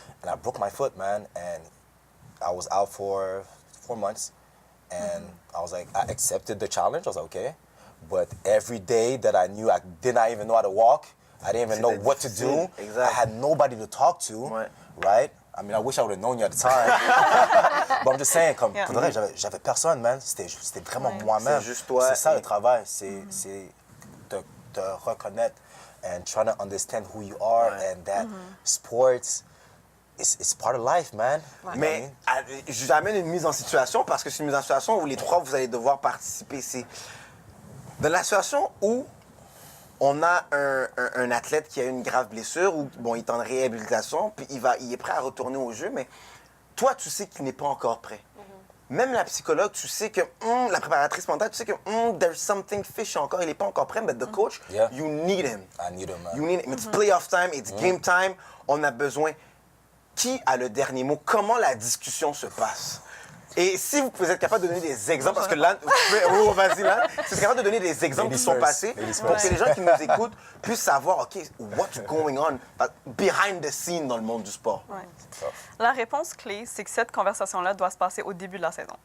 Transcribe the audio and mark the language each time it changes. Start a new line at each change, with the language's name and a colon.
English: And I broke my foot, man, and I was out for 4 months, and I was like, I accepted the challenge. I was like, okay. But every day that I knew I did not even know how to walk, I didn't even know what to do. Exactly. I had nobody to talk to, right? I mean, I wish I would have known you at the time. But I'm just saying,
French: comme, pour de vrai, j'avais personne, man. C'était vraiment moi-même. C'est juste toi. C'est ça le travail, c'est te reconnaître
English: and trying to understand who you are and that sports it's part of life, man.
French: Mais j'amène une mise en situation parce que c'est une mise en situation où les trois, vous allez devoir participer. C'est dans la situation où on a un athlète qui a une grave blessure ou bon, il est en réhabilitation, puis il est prêt à retourner au jeu, mais toi, tu sais qu'il n'est pas encore prêt. Même la psychologue, tu sais que la préparatrice mentale, tu sais que
English: there's something fishy
French: encore, il n'est pas encore prêt,
English: but the coach, you need him. I need him, man. You need him. It's playoff time, it's game time,
French: on a besoin. Qui a le dernier mot? Comment la discussion se passe? Et si vous êtes capable de donner des exemples, parce que là, vas-y là, si vous êtes capable de donner des exemples qui sont passés, pour que les gens qui nous écoutent puissent savoir, OK,
English: what's going on behind the scene
French: dans le monde du sport. La réponse clé, c'est que cette conversation-là doit se passer au début de la saison.